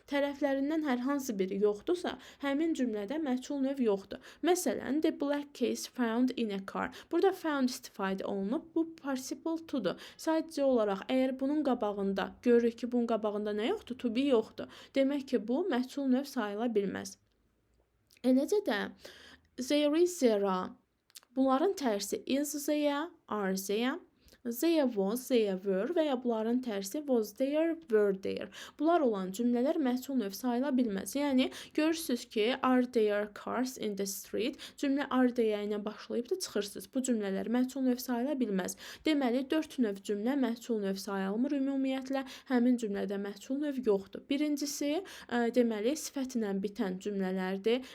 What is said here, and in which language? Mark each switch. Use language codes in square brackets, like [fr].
[az] Tərəflərindən hər hansı biri yoxdursa, həmin cümlədə məchul növ yoxdur. Məsələn, [en] the black case found in a car. [az] Burada found istifadə olunub, bu participle to-dur. Sadəcə olaraq, əgər bunun qabağında, görürük ki, bunun qabağında nə yoxdur? To be yoxdur. Demək ki, bu məchul növ sayıla bilməz. Eləcə də, there is, there. Bunların tərsi is there, are there, there was, there were və ya bunların tərsi was there, were there. Bunlar olan cümlələr məchul növ sayıla bilməz. Yəni, görürsünüz ki, [en] are there cars in the street? [az] Cümlə are there ilə başlayıb da çıxırsınız. Bu cümlələr məchul növ sayıla bilməz. Deməli, 4 növ cümlə məchul növ sayılmır ümumiyyətlə. Həmin cümlədə məchul növ yoxdur. Birincisi, deməli, sifətlə bitən cümlələrdir.